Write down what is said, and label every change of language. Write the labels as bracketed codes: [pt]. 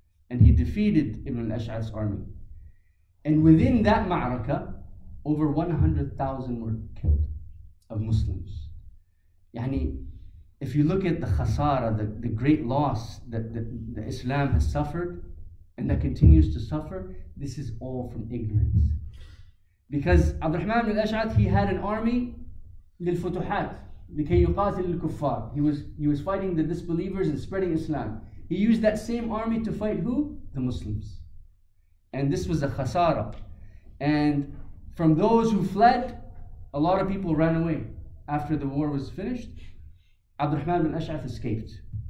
[en] And he defeated Ibn al-Ash'ath's army. And within that ma'rakah, over 100,000 were killed of Muslims. Yani, if you look at the khasara, the great loss that the Islam has suffered and that continues to suffer, this is all from ignorance. Because Abdurrahman ibn al-Ash'ath, he had an army [ar] للفتوحات لكي يقاتل الكفار. [en] He was fighting the disbelievers and spreading Islam. He used that same army to fight who? The Muslims. And this was a khasara. And from those who fled, a lot of people ran away. After the war was finished, Abdurrahman bin Ash'ath escaped.